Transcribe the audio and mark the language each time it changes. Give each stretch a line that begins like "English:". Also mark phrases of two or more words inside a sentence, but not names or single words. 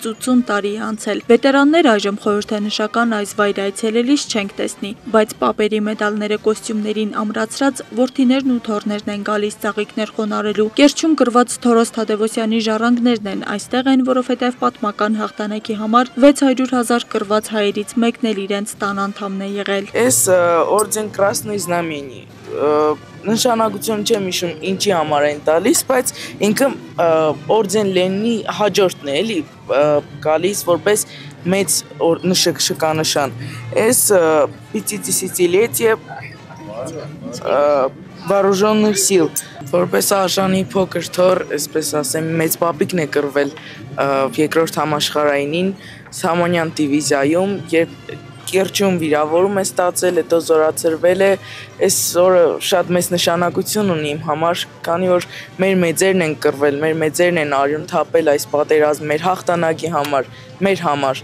Armenian: 80 տարի է անցել։ Վետերաններ այժմ խորհրդանշական այս վայր այցելելիս չենք տեսնի, բայց պապերի մեդալները կոստյումներին ամրացրած որդիներն ու թոռներն են գալիս ծաղիկներ խոնարհելու։ Կերչում գրված Թորոս Թադևոսյանի ժառանգներն են այստեղ են, որովհետև պատմական հաղթանակի համար 600,000 կռված հայերից մեկն էլ իրենց տան անդամն է եղել։ Էս օրդեն
Russian: Красной Знамени
Armenian: նշանակություն չեմ հիշում ինչի համար են տալիս, բայց ինքը օրդեն Լենինի հաջորդն է, էլի գալիս որպես մեծ շքանշան։ Էս 50-летие
Russian: вооруженных сил,
Armenian: որպես արժանի փոքր թոռ, այսպես ասեմ, մեծ պապիկն է կռվել երկրորդ համաշխարհայինին Սամանյան դիվիզիայում, երբ Կերչում վիրավորում է ստացել, հետո զորացրվել է, այս օրը շատ մեծ նշանակություն ունի իմ համար, քանի որ մեր մեծերն են կռվել, մեր մեծերն են արյուն թափել այս պատերազմը մեր հաղթանակի համար, մեր համար։